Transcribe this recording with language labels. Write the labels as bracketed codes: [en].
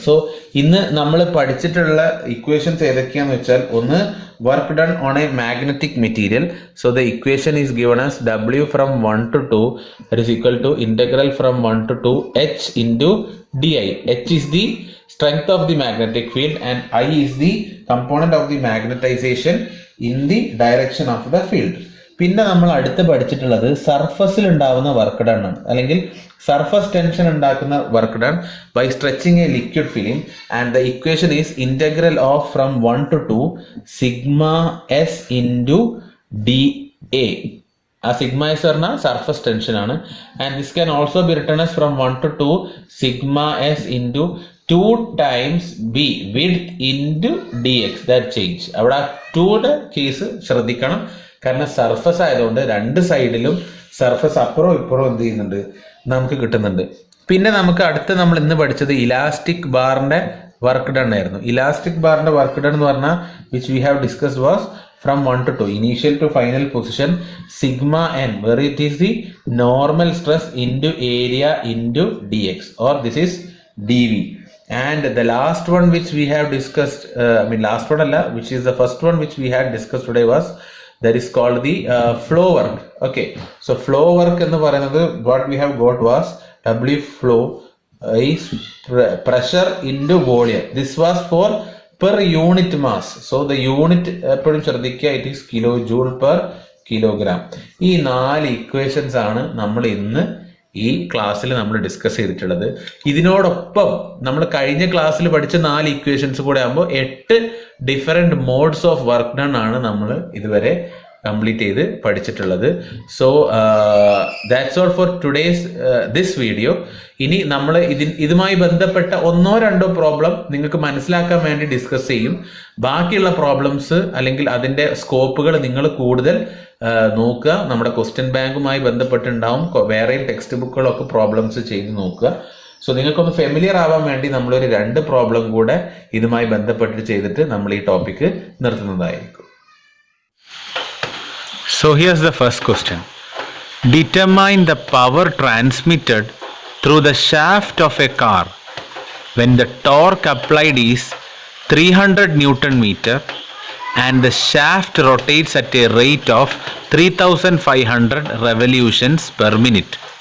[ml] So ഇന്ന് നമ്മൾ പഠിച്ചിട്ടുള്ള ഇക്വേഷൻസ് ഏതൊക്കെയാന്ന് വെച്ചാൽ, ഒന്ന് [en] Work done on a magnetic material. So the equation is given as W from 1 to 2 that is equal to integral from 1 to 2 H into DI. H is the strength of the magnetic field and I is the component of the magnetization in the direction of the field. [ml] പിന്നെ നമ്മൾ അടുത്ത് പഠിച്ചിട്ടുള്ളത് സർഫസിൽ ഉണ്ടാവുന്ന [en] Work done ആണ്, അല്ലെങ്കിൽ surface tension ഉണ്ടാക്കുന്ന work done by stretching a liquid film. And the equation is integral of from 1 to 2 sigma S into DA. [ml] ആ സിഗ്മ എസ് പറഞ്ഞാൽ സർഫസ് ടെൻഷൻ ആണ്. [en] And this can also be written as from 1 to 2 sigma S into 2 times B width into dx, that change. [ml] അവിടെ ആ 2യുടെ case ശ്രദ്ധിക്കണം, കാരണം surface ആയതുകൊണ്ട് 2 സൈഡിലും surface അപ്പുറവും ഇപ്പുറവും എന്ത് ചെയ്യുന്നുണ്ട്, നമുക്ക് കിട്ടുന്നുണ്ട്. പിന്നെ നമുക്ക് അടുത്ത് നമ്മൾ ഇന്ന് പഠിച്ചത് ഇലാസ്റ്റിക് ബാറിന്റെ വർക്ക് ഡൺ ആയിരുന്നു. ഇലാസ്റ്റിക് ബാറിന്റെ വർക്ക് ഡൺ എന്ന് പറഞ്ഞാൽ [en] Which we have discussed was from 1 to 2 initial to final position sigma n, where it is the normal stress into area into dx, or this is dv. And the last one which we have discussed, last one [ml] alla, [en] which is the first one which we had discussed today was, that is called the flow work. Okay, so flow work [ml] ennu parayunnathu [en] what we have got was W flow is pressure into volume. This was for per unit mass. So the unit [ml] എപ്പോഴും ശ്രദ്ധിക്കുക, [en] it is kilojoule per kilogram. [ml] ഈ 4 equations ആണ് നമ്മൾ ഇന്ന് ഈ ക്ലാസ്സിൽ നമ്മൾ discuss ചെയ്തിട്ടുള്ളത്. ഇതിനോടൊപ്പം നമ്മൾ കഴിഞ്ഞ ക്ലാസ്സിൽ പഠിച്ച 4 ഇക്വേഷൻസ് കൂടെ ആകുമ്പോൾ 8 different modes of work done ആണ് നമ്മൾ ഇതുവരെ കംപ്ലീറ്റ് ചെയ്ത് പഠിച്ചിട്ടുള്ളത്. [en] So that's all for today's this video. [ml] ഇനി നമ്മൾ ഇതുമായി ബന്ധപ്പെട്ട 1-2 പ്രോബ്ലം നിങ്ങൾക്ക് മനസ്സിലാക്കാൻ വേണ്ടി ഡിസ്കസ് ചെയ്യും. ബാക്കിയുള്ള പ്രോബ്ലംസ് അല്ലെങ്കിൽ അതിൻ്റെ സ്കോപ്പുകൾ നിങ്ങൾ കൂടുതൽ നോക്കുക. നമ്മുടെ ക്വസ്റ്റ്യൻ ബാങ്കുമായി ബന്ധപ്പെട്ടുണ്ടാവും, വേറെയും ടെക്സ്റ്റ് ബുക്കുകളൊക്കെ പ്രോബ്ലംസ് ചെയ്ത് നോക്കുക. സോ നിങ്ങൾക്കൊന്ന് ഫെമിലിയർ ആവാൻ വേണ്ടി നമ്മളൊരു 2 പ്രോബ്ലം കൂടെ ഇതുമായി ബന്ധപ്പെട്ട് ചെയ്തിട്ട് നമ്മൾ ഈ topic നിർത്തുന്നതായിരിക്കും. [en] So here's the first question. Determine the power transmitted through the shaft of a car when the torque applied is 300 Newton meter and the shaft rotates at a rate of 3500 revolutions per minute.